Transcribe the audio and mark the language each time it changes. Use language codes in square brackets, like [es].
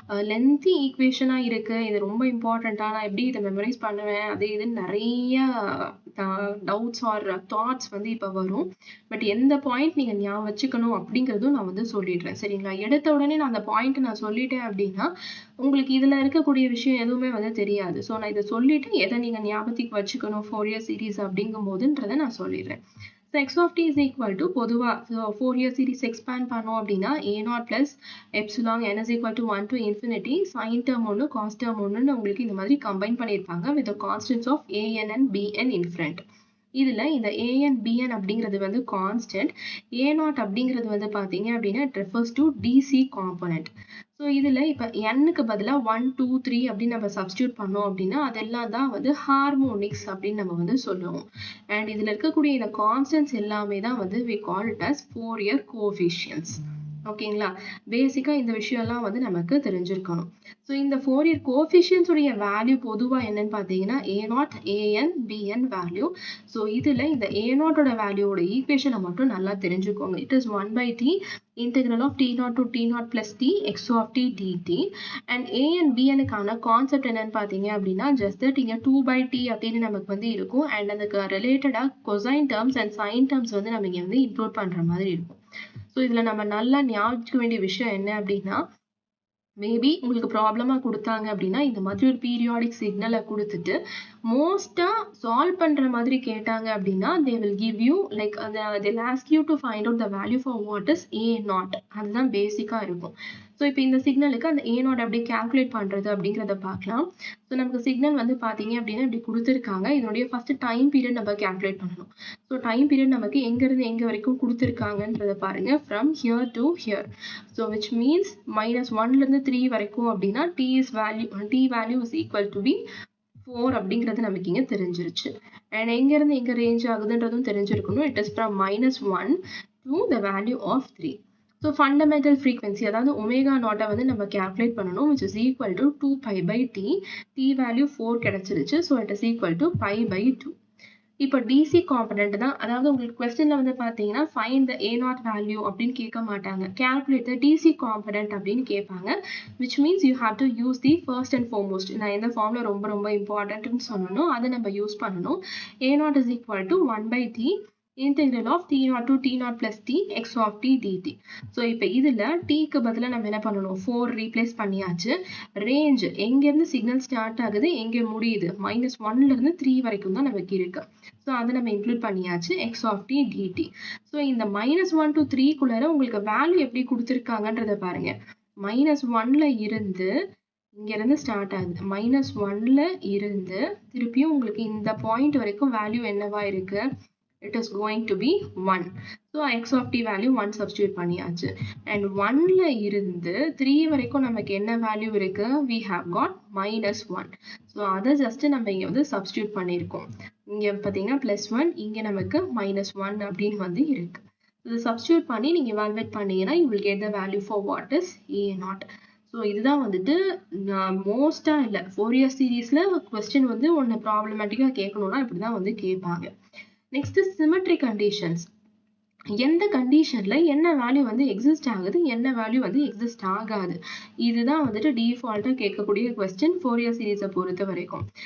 [ta] Lengthy ஈக்குவேஷனாக இருக்குது, இது ரொம்ப இம்பார்ட்டண்ட்டாக, நான் எப்படி இதை மெமரைஸ் பண்ணுவேன் அது இதுன்னு நிறைய டவுட்ஸ் ஆர் தாட்ஸ் வந்து இப்போ வரும். பட் எந்த பாயிண்ட் நீங்கள் ஞாபகம் வச்சுக்கணும் அப்படிங்கிறதும் நான் வந்து சொல்லிடுறேன், சரிங்களா? எடுத்த உடனே நான் அந்த பாயிண்ட் நான் சொல்லிட்டேன் அப்படின்னா உங்களுக்கு இதில் இருக்கக்கூடிய விஷயம் எதுவுமே வந்து தெரியாது. ஸோ நான் இதை சொல்லிட்டு எதை நீங்கள் ஞாபகத்துக்கு வச்சுக்கணும் ஃபோரியர் சீரீஸ் அப்படிங்கும் போதுன்றதை நான் சொல்லிடுறேன். So X of D is equal to பொதுவாக ஃபோரியர் சீரீஸ் எக்ஸ்பேண்ட் பண்ணோம் அப்படின்னா a0 plus epsilon n is equal to 1 to infinity sin term ஒன்று cos term ஒன்றுன்னு உங்களுக்கு இந்த மாதிரி கம்பைன் பண்ணியிருப்பாங்க with the constants of an and bn in front. இதில் இந்த an bn அப்படிங்கிறது வந்து கான்ஸ்டன்ட், a0 அப்படிங்கிறது வந்து பார்த்தீங்க அப்படின்னா it refers to DC component. So இதில் இப்போ n-க்கு பதிலாக 1 2 3 அப்படின்னு நம்ம சப்ஸ்டியூட் பண்ணோம் அப்படின்னா அதெல்லாம் தான் வந்து ஹார்மோனிக்ஸ் அப்படின்னு நம்ம வந்து சொல்லுவோம். அண்ட் இதில் இருக்கக்கூடிய இந்த கான்ஸ்டன்ட்ஸ் எல்லாமே தான் வந்து we call it as Fourier coefficients. ஓகேங்களா? பேசிக்காக இந்த விஷயம்லாம் வந்து நமக்கு தெரிஞ்சிருக்கணும். ஸோ இந்த ஃபோரியர் கோஎஃபிஷியன்ட்ஸ் உடைய வேல்யூ பொதுவாக என்னன்னு பார்த்தீங்கன்னா a0 an bn value. So இதில் இந்த a0ஓட வேல்யூவோட ஈக்குவேஷனை மட்டும் நல்லா தெரிஞ்சுக்கோங்க. [en] It is 1/t integral of t0 to t0 plus t x of t dt. [ta] And an bnக்கான concept என்னன்னு பார்த்தீங்க அப்படின்னா ஜஸ்ட் தட் இங்கே 2/t அப்படின்னு நமக்கு வந்து இருக்கும். அண்ட் அதுக்கு ரிலேட்டடாக cosine terms and sign terms வந்து நம்ம இங்கே வந்து இன்க்ளூட் பண்ணுற மாதிரி இருக்கும். ஸோ இதில் நம்ம நல்லா ஞாபகம் வேண்டிய விஷயம் என்ன அப்படின்னா, மேபி உங்களுக்கு ப்ராப்ளமாக கொடுத்தாங்க அப்படின்னா இந்த மாதிரி ஒரு பீரியாடிக் சிக்னலை கொடுத்துட்டு மோஸ்ட்டாக சால்வ் பண்ணுற மாதிரி கேட்டாங்க அப்படின்னா they will give you like they'll ask you to find out the value for what is a0. அதுதான் பேசிக்காக இருக்கும். ஸோ இப்போ இந்த சிக்னலுக்கு அந்த a0 எப்படி கால்குலேட் பண்ணுறது அப்படிங்கிறத பார்க்கலாம். ஸோ நமக்கு சிக்னல் வந்து பார்த்தீங்க அப்படின்னா இப்படி கொடுத்துருக்காங்க. இதனுடைய ஃபஸ்ட்டு டைம் பீரியட் நம்ம கால்குலேட் பண்ணணும். ஸோ டைம் பீரியட் நமக்கு எங்கேருந்து எங்கே வரைக்கும் கொடுத்துருக்காங்கன்றதை பாருங்கள், from here to hear. So which means -1லேருந்து 3 வரைக்கும் அப்படின்னா t value is equal to be 4 அப்படிங்கிறது நமக்கு இங்கே தெரிஞ்சிருச்சு. அண்ட் எங்கேருந்து எங்கே ரேஞ்ச் ஆகுதுன்றதும் தெரிஞ்சிருக்கணும். [en] It is from -1 to the value of 3. [ta] So fundamental frequency அதாவது ஒமேகா நாட்டை வந்து நம்ம கால்குலேட் பண்ணணும், which is equal to 2π/t. t value 4 கிடைச்சிருச்சு. So it is equal to π/2. இப்போ டிசி காம்பனண்ட் தான், அதாவது உங்களுக்கு கொஸ்டின்ல வந்து பார்த்தீங்கன்னா ஃபைண்ட் த a0 வேல்யூ அப்படின்னு கேட்க மாட்டாங்க, கால்குலேட் த டிசி காம்பனண்ட் அப்படின்னு கேட்பாங்க. Which means you have to use the first and foremost. நான் எந்த ஃபார்ம்ல ரொம்ப ரொம்ப இம்பார்ட்டன்ட்னு சொல்லணும் அதை நம்ம யூஸ் பண்ணணும். [en] a0 is equal to 1/t integral of t0 to t0 plus t x of t dt. [ta] So இப்போ இதில் டீக்கு பதிலாக நம்ம என்ன பண்ணணும், 4 ரீப்ளேஸ் பண்ணியாச்சு. ரேஞ்ச் எங்கேருந்து சிக்னல் ஸ்டார்ட் ஆகுது எங்கே முடியுது, -1லேருந்து 3 வரைக்கும் தான் நமக்கு இருக்கு. ஸோ அதை நம்ம இன்க்ளூட் பண்ணியாச்சு, x of t dt. So இந்த -1 to 3குள்ளார உங்களுக்கு வேல்யூ எப்படி கொடுத்துருக்காங்கன்றத பாருங்க. -1ல இருந்து இங்கேருந்து ஸ்டார்ட் ஆகுது, -1ல இருந்து திருப்பியும் உங்களுக்கு இந்த பாயிண்ட் வரைக்கும் வேல்யூ என்னவா இருக்கு, [en] it is going to be 1. [ta] So x of t value 1 substitute பண்ணியாச்சு. And 1ல இருந்து 3 வரைக்கும் நமக்கு என்ன வேல்யூ இருக்கு? We have got -1. So அதை just நம்ம இங்க வந்து substitute பண்ணியிருக்கோம். இங்க பார்த்தீங்கன்னா +1, இங்க நமக்கு -1 அப்படின்னு வந்து இருக்கு. இது substitute பண்ணி நீங்க evaluate பண்ணீங்கன்னா you will get the value for what is a0. So இதுதான் வந்துட்டு மோஸ்டா இல்லை ஃபோரியர் சீரீஸ்ல கொஸ்டின் வந்து ஒன்று ப்ராப்ளமேட்டிக்கா கேட்கணும்னா இப்படிதான் வந்து கேட்பாங்க. Next symmetry conditions. எந்த கண்டிஷன்ல என்ன வேல்யூ வந்து எக்ஸிஸ்ட் ஆகுது, என்ன வேல்யூ வந்து எக்ஸிஸ்ட் ஆகாது, இதுதான் வந்துட்டு டிஃபால்ட்டா கேட்கக்கூடிய கொஸ்டின் ஃபோரியர் சீரீஸை பொறுத்த வரைக்கும்.